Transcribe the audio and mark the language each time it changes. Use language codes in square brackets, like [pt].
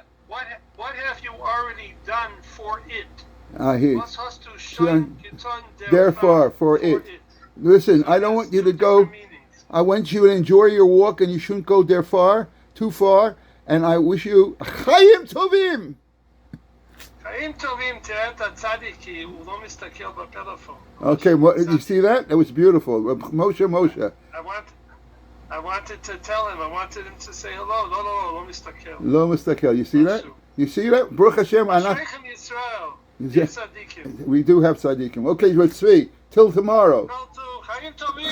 [en] What have you already done for it? Here. [de] Was hast du schon getan [en] Therefore, for it. Listen, I don't want you to go. I want you to enjoy your walk, and you shouldn't go there too far. And I wish you Chaim Tovim. [he] Chaim Tovim, תראה את הצדיק, כי הוא לא מסתכל בפלאפון. [en] Okay, you see that? That was beautiful. Moshe. I wanted to tell him. I wanted him to say hello. [he] לא מסתכל. Lo mistakel. [en] You see that? You see that? Baruch Hashem. [he] Ashreichem Yisrael. [en] We do have tzaddikim. Okay, let's see. Till tomorrow. [he] Chaim Tovim.